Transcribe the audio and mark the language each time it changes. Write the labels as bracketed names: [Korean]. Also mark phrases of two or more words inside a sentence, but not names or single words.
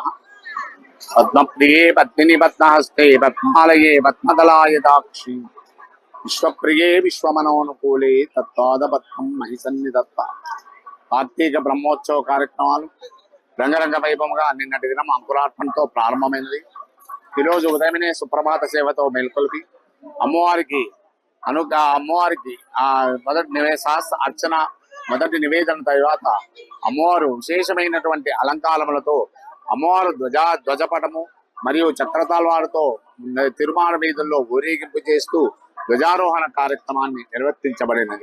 [Sanskrit] पद्मप्रिये पद्मिनी पद्महस्ते पद्मालये पद्मदलाय दाक्षी विश्वप्रिये विश्वमनोनुकूले तत्पाद पद्मं महिसन्निधत्ता। [Telugu] కార్తీక బ్రహ్మోత్సవ కార్యక్రమాలు రంగరంగ వైభవంగా నిన్నటి దినం అంకురార్పణతో ప్రారంభమైనది. ఈరోజు ఉదయమే సుప్రభాత సేవతో మేల్కొల్పి అమ్మవారికి మొదటి శాస్త్ర అర్చన, మొదటి నివేదన తర్వాత అమ్మవారు విశేషమైనటువంటి అలంకారములతో అమ్మవారు ధ్వజపటము మరియు చక్రతాల్వారుతో తిరుమాల వీధుల్లో ఊరేగింపు చేస్తూ ధ్వజారోహణ కార్యక్రమాన్ని నిర్వర్తించబడినది.